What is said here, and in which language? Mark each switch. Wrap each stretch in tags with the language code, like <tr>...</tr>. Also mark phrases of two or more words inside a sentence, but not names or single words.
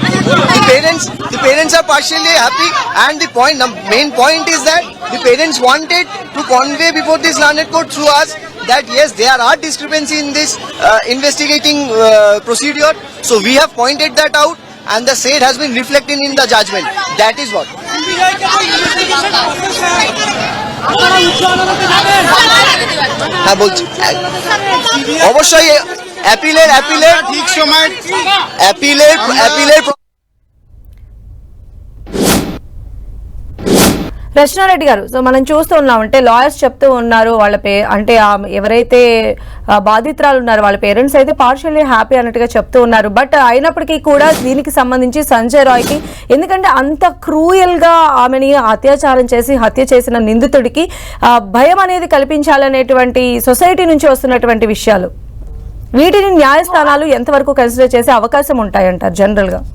<en>The parents are partially happy, and the main point is that the parents wanted to convey before this learned court through us that yes, there are discrepancy in this investigating procedure. So we have pointed that out, and the state has been reflected in the judgment. That is what.</en> <bn>অবশ্যই অ্যাপিলের ঠিক সময় অ্যাপিলের</bn> <te>రచనారెడ్డి గారు, సో మనం చూస్తూ ఉన్నామంటే లాయర్స్ చెప్తూ ఉన్నారు వాళ్ళ అంటే ఎవరైతే బాధితురాలు ఉన్నారో వాళ్ళ పేరెంట్స్ అయితే</te> <en>partially happy</en> <te>అన్నట్టుగా చెప్తూ ఉన్నారు. బట్ అయినప్పటికీ కూడా దీనికి సంబంధించి సంజయ్ రాయ్కి ఎందుకంటే అంత క్రూయల్ గా ఆమెని అత్యాచారం చేసి హత్య చేసిన నిందితుడికి భయం అనేది కల్పించాలనేటువంటి సొసైటీ నుంచి వస్తున్నటువంటి విషయాలు, వీటిని న్యాయస్థానాలు ఎంతవరకు కన్సిడర్ చేసే అవకాశం ఉంటాయంటారు జనరల్ గా?</te>